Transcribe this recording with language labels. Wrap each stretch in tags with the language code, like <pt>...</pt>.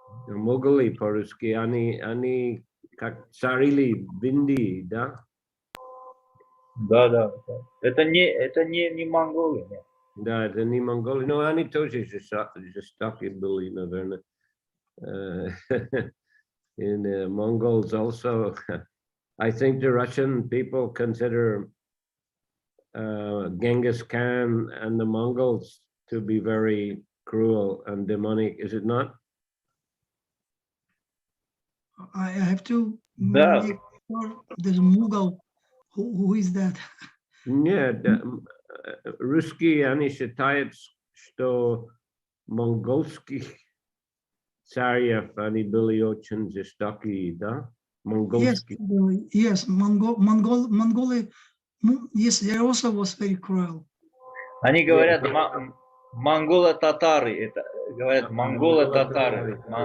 <ru>Mughali по-русски, они как царили в Индии, да? Да. Это не монголы. Нет. Да, это не Монголия. Но они тоже жестокие были, наверное.</ru> <en>In Mongols also, I think the Russian people consider Genghis Khan and the Mongols to be very cruel and demonic, is it not? I have to</en> <ru>Да.</ru> <en>make sure there's Mughal. Who is that?</en> <ru>Нет, русские, они считают, что монгольских царев, они были очень жестокие, да? Монгольские.</ru> <en>Yes, Mongoly, yes, they also was very cruel.</en> <ru>Они говорят монголо-татары. Это говорят монголо-татары.</ru>